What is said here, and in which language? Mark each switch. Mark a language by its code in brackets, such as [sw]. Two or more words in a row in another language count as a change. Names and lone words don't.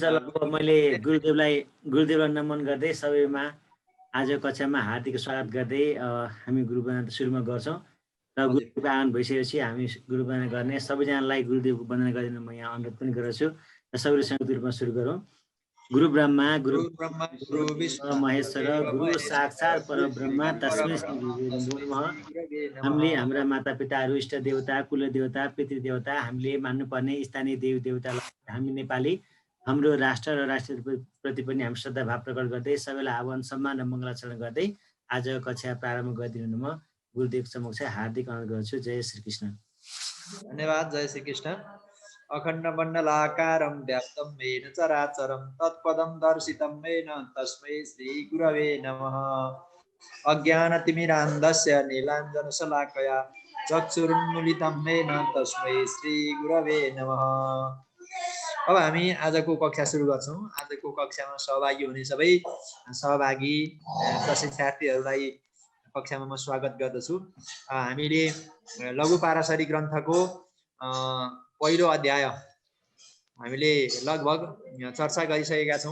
[ne] ल मैले गुरुदेवलाई नमन गर्दै सबैमा आज कक्षामा हार्दिक स्वागत गर्दै हामी गुरुवन्दना सुरुमा गर्छौँ र गुरुदेवको आगमन भइसकेपछि हामी गुरुवन्दना गर्ने सबैजनालाई गुरुदेवको वन्दना गरिदिन म यहाँ अनुरोध पनि गर्छु र सबैले संयुक्त रूपमा सुरु गरौँ। [sa] गुरु ब्रह्मा गुरु विष्णु महेश्वर गुरु साक्षात् परब्रह्म तस्मै श्री गुरुवे नमः। [ne] हामीले हाम्रा मातापिताहरू इष्ट देवता कुल देवता पितृदेवता हामीले मान्नुपर्ने स्थानीय देवी देवतालाई हामी नेपाली हाम्रो राष्ट्र र राष्ट्रप्रति पनि हामी श्रद्धा भाव प्रकट गर्दै सबैलाई आह्वान सम्मान र मङ्गलाचरण गर्दै आज कक्षा प्रारम्भ गरिदिनु म गुरुदेव समक्ष हार्दिक अनुरोध गर्छु। जय श्री कृष्ण। धन्यवाद। जय श्री कृष्ण। [sa] अखण्ड मण्डलाकारं व्याप्तं येन चराचरं तत्पदं दर्शितं येन तस्मै श्री गुरवे नमः। अज्ञानतिमिरान्धस्य नीलाञ्जनशलाकया चक्षुरुन्मीलितं येन तस्मै श्री गुरवे नमः। [ne] अब हामी आजको कक्षा सुरु गर्छौँ। आजको कक्षामा सहभागी हुने सबै सहभागी प्रशिक्षार्थीहरूलाई कक्षामा म स्वागत गर्दछु। हामीले लघु पाराशरी ग्रन्थको पहिलो अध्याय हामीले लगभग चर्चा गरिसकेका छौँ।